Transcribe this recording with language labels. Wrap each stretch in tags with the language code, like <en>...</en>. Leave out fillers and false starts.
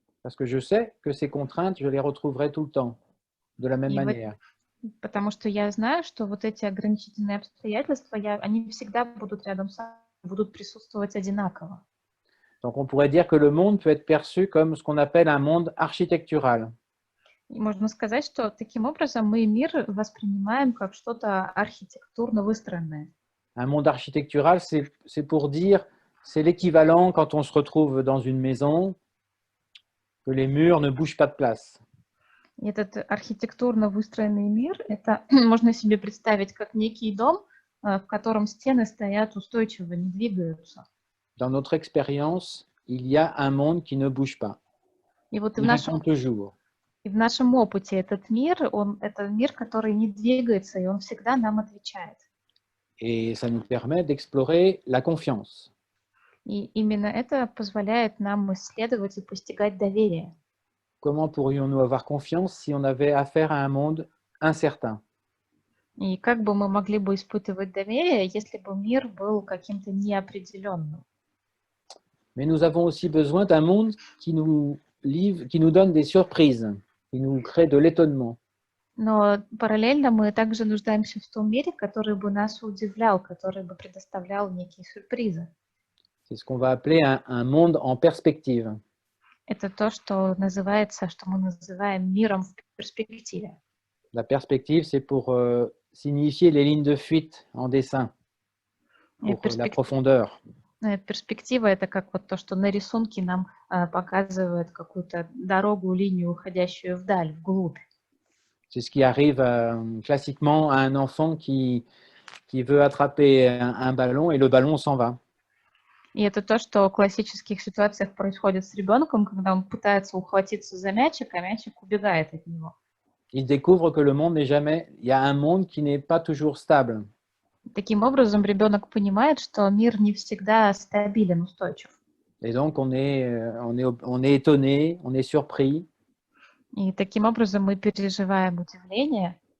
<fr>parce que je sais que ces contraintes, je les retrouverai tout le temps, de la même manière.</fr> <ru>Потому что я знаю, что вот эти ограничительные обстоятельства, они всегда будут рядом со мной, будут присутствовать одинаково.</ru> <fr>Donc on pourrait dire que le monde peut être perçu comme ce qu'on appelle un monde architectural.</fr> <ru>И можно сказать, что таким образом мы мир воспринимаем как что-то архитектурно выстроенное.</ru> <fr>Un monde architectural, c'est pour dire, c'est l'équivalent quand on se retrouve dans une maison, que les murs ne bougent pas de place.</fr> <ru>Этот архитектурно выстроенный мир, это можно себе представить как некий дом, в котором стены стоят устойчиво, не двигаются.</ru> <fr>Dans notre expérience, il y a un monde qui ne bouge pas.</fr> <ru>И вот</ru> <fr>Il répond toujours.</fr> <ru>И в нашем опыте этот мир, это мир, который не двигается, и он всегда нам отвечает.</ru> <fr>Et ça nous permet d'explorer la confiance.</fr> <ru>И именно это позволяет нам исследовать и постигать доверие.</ru> <fr>Comment pourrions-nous avoir confiance si on avait affaire à un monde incertain?</fr> <ru>И как бы мы могли бы испытывать доверие, если бы мир был каким-то неопределенным?</ru> <fr>Mais nous avons aussi besoin d'un monde qui nous livre, qui nous donne des surprises, qui nous crée de l'étonnement.</fr> <ru>Но параллельно мы также нуждаемся в том мире, который бы нас удивлял, который бы предоставлял некие сюрпризы.</ru> <fr>C'est ce qu'on va appeler un monde en perspective.</fr> <ru>Это то, что мы называем миром в перспективе.</ru> <fr>La perspective, c'est pour signifier les lignes de fuite en dessin, pour la profondeur.</fr> <ru>Перспектива — это как вот то, что на рисунке нам показывает какую-то дорогу, линию, уходящую вдаль, вглубь.</ru> <fr>C'est ce qui arrive classiquement à un enfant qui veut attraper un ballon et le ballon s'en va.</fr> <ru>И это то, что в классических ситуациях происходит с ребенком, когда он пытается ухватиться за мячик, а мячик убегает от него.</ru> <fr>Il découvre que le monde n'est jamais, il y a un monde qui n'est pas toujours stable.</fr> <ru>Таким образом, ребенок понимает, что мир не всегда стабилен, устойчив.</ru> <fr>Et donc, on est étonné, on est surpris.</fr> <ru>И таким образом мы переживаем удивление.</ru>